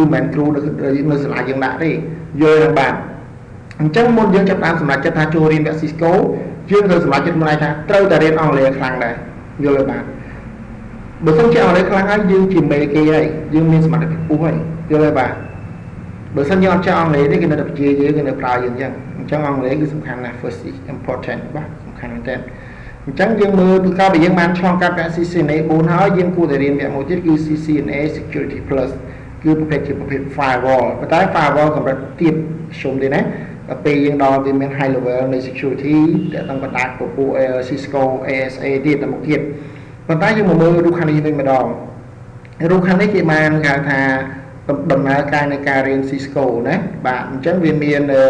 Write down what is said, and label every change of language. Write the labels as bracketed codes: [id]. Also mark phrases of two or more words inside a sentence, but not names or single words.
[km] មិនមែនគ្រូនៅសាលាយើងដាក់ទេយល់ទេបាទអញ្ចឹងមុនយើងចាប់តាមសម្រាប់ចិត្តថាចូលរៀនវគ្គ Cisco យើងត្រូវសម្រាប់ចិត្តខ្លួនឯងថាត្រូវតែរៀនអង់គ្លេសខ្លាំងដែរយល់ទេបាទបើសិនជាអង់គ្លេសខ្លាំង ហើយយើងជាមេគេហើយយើងមានសមត្ថភាពខ្ពស់ហើយយល់ទេបាទបើសិនយើងអត់ចេះអង់គ្លេសទេគេនៅតែព្យាយើងគេនៅប្រើយើងអញ្ចឹងអង់គ្លេសគឺសំ ខាន់ណាស់ [en] first is important [km] បាទសំខាន់មែនតើអញ្ចឹងយើងមើលពីក្រោយពីយើងបានឆ្លងកាត់វគ្គ CCNA 4ហើយយើងគួរតែរៀនវគ្គមួយទៀតគឺ CCNA Security Plus គឺប្រភេទជាប្រភេទ firewall ប៉ុន្តែ firewall កម្រិតទាបជុំទេណាដល់ពេលយើងដល់វាមាន [en] high level [km] នៃ security ដែលต้องបណ្ដាញពពួក Cisco ASA ទៀតទៅមុខទៀតប៉ុន្តែយើងមកមើលរូបខាងនេះវិញម្ដងរូបខាងនេះគេបានហៅថាដំណើរការនៃការរៀន Cisco ណាបាទអញ្ចឹងវាមាន